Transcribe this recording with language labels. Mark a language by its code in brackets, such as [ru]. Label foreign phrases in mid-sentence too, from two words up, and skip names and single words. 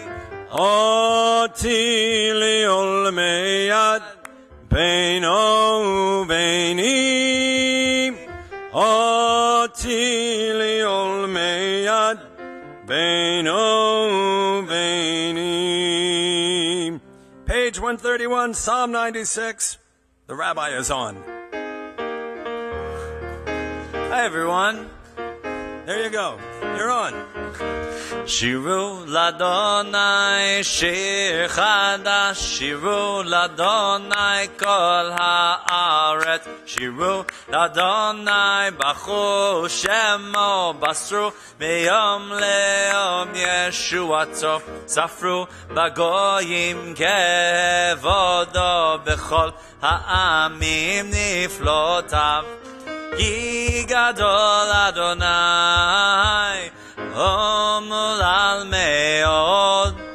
[he] אותי לעול מיד בינו וביני. אותי לעול מיד בינו וביני. [en] Page 131, Psalm 96. The Rabbi is on. Hi, everyone. There you go. You're on. [he] שירו לה׳ שיר חדש, שירו לה כל הארץ, שירו לה׳ ברכו שמו, בשרו מיום ליום ישועתו, ספרו בגוים כבודו, בכל העמים נפלאותיו, כי גדול ה׳, ומהלל מאד,